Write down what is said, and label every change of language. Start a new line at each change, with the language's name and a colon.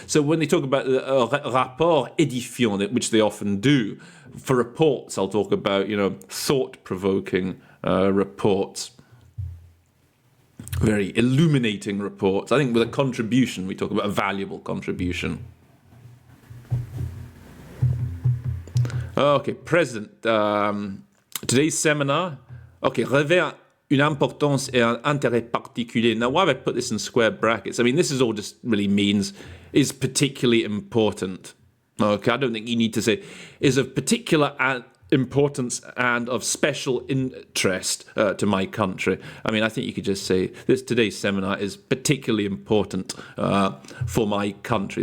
English: So when they talk about
French: rapport édifiant,
English: which they often do, for reports, I'll talk about, you know, thought-provoking reports, very illuminating reports. I think with a contribution, we talk about a valuable contribution. Okay, President, today's seminar,
French: revêt une importance et un intérêt particulier.
English: Now, why have I put this in square brackets? I mean, this is all just really means is particularly important. Okay, I don't think you need to say is of particular importance and of special interest to my country. I mean, I think you could just say today's seminar is particularly important for my country.